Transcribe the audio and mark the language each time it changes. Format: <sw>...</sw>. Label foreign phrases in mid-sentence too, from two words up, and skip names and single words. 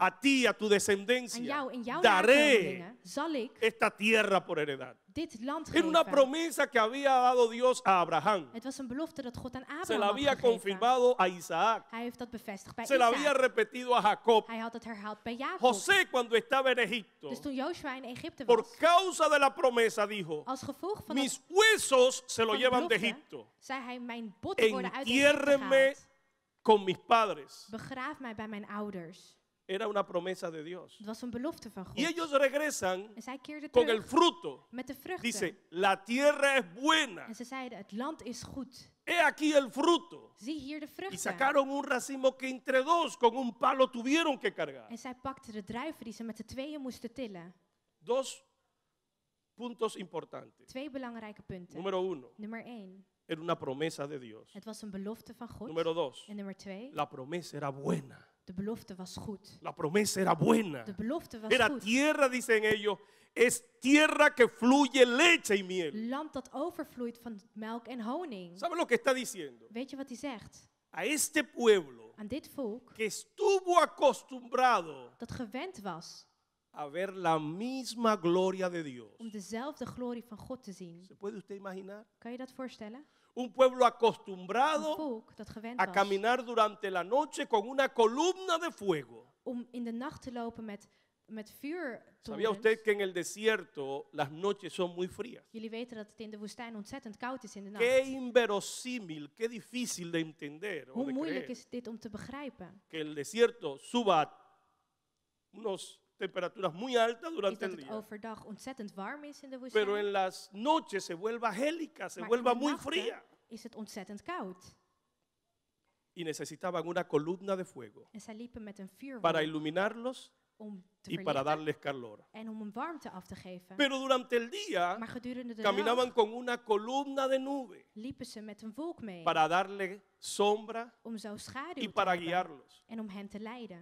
<es>a ti, a tu</es> <nl>Aan</nl> <es>descendencia,</es> <nl>jou en jouw</nl> <es>daré</es> <nl>nakomelingen zal ik</nl> <es>esta tierra por heredad.</es> <nl>dit land</nl> <es>Era una</es> <nl>geven.</nl> <es>promesa que había dado Dios a Abraham.</es> <nl>Het was een belofte dat God aan</nl> <es>Se la</es> <nl>Abraham had</nl> <es>había</es> <nl>gegeven.</nl> <es>confirmado a Isaac.</es> <nl>Hij heeft dat bevestigd bij</nl> <es>Se la había</es> <nl>Isaac.</nl> <es>repetido a Jacob.</es> <nl>Hij had het herhaald bij Jacob.</nl> <es>José, cuando estaba en Egipto,</es> <nl>Dus toen Joshua in Egypte</nl> <es>por</es> <nl>was,</nl> <es>causa de la promesa, dijo:</es> <nl>als gevolg van,</nl> <es>mis huesos se lo</es> <nl>van de</nl> <es>llevan de</es> <nl>belofte,</nl> <es>Egipto.</es> <nl>zei hij, mijn botten worden uit Egypte</nl> <es>Entiérrenme</es> <nl>gehaald.</nl> <es>con mis padres.</es> <nl>Begraaf mij bij mijn ouders.</nl> <es>Era una promesa de Dios.</es> <nl>Het was een belofte van God.</nl> <es>Y ellos regresan</es> <nl>En zij keerden</nl> <es>con el</es> <nl>terug</nl> <es>fruto.</es> <nl>met de vruchten.</nl> <es>Dice, la tierra es buena.</es> <nl>En ze zeiden, het land is goed.</nl> <es>He aquí el fruto.</es> <nl>Zie hier de</nl> <es>Y</es> <nl>vruchten.</nl> <es>sacaron un racimo que entre dos con un palo tuvieron que cargar.</es> <nl>En zij pakten de druiven die ze met de tweeën moesten tillen.</nl> <es>Dos puntos importantes.</es> <nl>2 belangrijke punten.</nl> <es>Número uno,</es> <nl>Nummer 1.</nl> <es>era una promesa de Dios.</es> <nl>Het was een belofte van God.</nl> <es>Número dos,</es> <nl>En nummer 2.</nl> <es>la promesa era buena.</es> <nl>De belofte was goed.</nl> <es>La promesa era buena.</es> <nl>De belofte was</nl> <es>Era</es> <nl>goed.</nl> <es>tierra, dicen ellos, es tierra que fluye leche y miel.</es> <nl>Land dat overvloeit van melk en honing.</nl> <es>¿Sabe lo que está diciendo?</es> <nl>Weet je wat hij zegt?</nl> <es>A este pueblo</es> <nl>Aan dit volk</nl> <es>que estuvo acostumbrado</es> <nl>dat gewend was</nl> <es>a ver la misma gloria de Dios.</es> <nl>om dezelfde glorie van God te zien.</nl> <es>¿Se puede usted imaginar?</es> <nl>Kan je dat voorstellen?</nl> <es>Un pueblo</es> <nl>Een</nl> <es>acostumbrado</es> <nl>volk dat gewend</nl> <es>a</es> <nl>was</nl> <es>caminar durante la noche con una columna de fuego.</es> <nl>om in de nacht te lopen met</nl> <es>¿Sabía usted</es> <nl>vuurtorens.</nl> <es>que en el desierto las noches son muy frías?</es> <nl>Jullie weten dat het in de woestijn ontzettend koud is in de</nl> <es>Qué</es> <nl>nacht.</nl> <es>inverosímil, qué difícil de entender o</es> <nl>Hoe</nl> <es>de</es> <nl>moeilijk</nl> <es>creer</es> <nl>is dit om te begrijpen?</nl> <es>que el desierto suba a unas temperaturas muy altas</es> <nl>Is</nl> <es>durante</es> <nl>dat</nl> <es>el</es> <nl>het</nl> <es>día,</es> <nl>overdag ontzettend warm is in de</nl> <es>pero</es> <nl>woestijn,</nl> <es>en las noches se vuelva gélica, se</es> <nl>maar in</nl> <es>vuelva</es> <nl>de</nl> <es>muy</es> <nl>nachten</nl> <es>fría.</es> <nl>is het ontzettend koud.</nl> <es>Y necesitaban una columna de fuego</es> <nl>En zij liepen met een</nl> <es>para</es> <nl>vuurwolk</nl> <es>iluminarlos</es> <nl>om te</nl> <es>y para</es> <nl>verlichten</nl> <es>darles calor.</es> <nl>en om een warmte af te geven.</nl> <es>Pero durante el día</es> <nl>Maar gedurende de</nl> <es>caminaban</es> <nl>dag</nl> <es>con una columna de nube</es> <nl>liepen ze met een wolk mee</nl> <es>para darle sombra</es> <nl>om zo schaduw</nl> <es>y</es> <nl>te</nl> <es>para</es> <nl>hebben</nl> <es>guiarlos.</es> <nl>en om hen te leiden.</nl>